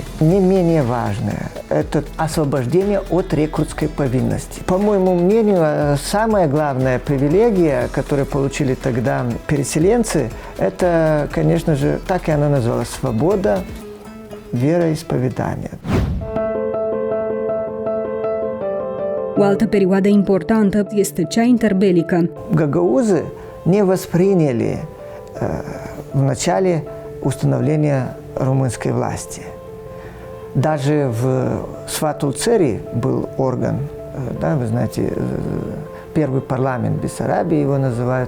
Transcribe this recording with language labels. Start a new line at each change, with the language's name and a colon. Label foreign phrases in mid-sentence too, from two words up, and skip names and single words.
Russian: Не менее важное – это освобождение от рекрутской повинности. По моему мнению, самая главная привилегия, которую получили тогда переселенцы, это, конечно же, так и она называлась – свобода вероисповедания.
Romanian: O altă perioadă importantă este cea interbelică.
Russian: Гагаузы не восприняли в начале установления румынской власти. Даже в Сватул-Цери был орган, да, вы знаете, первый парламент Бессарабии его называют.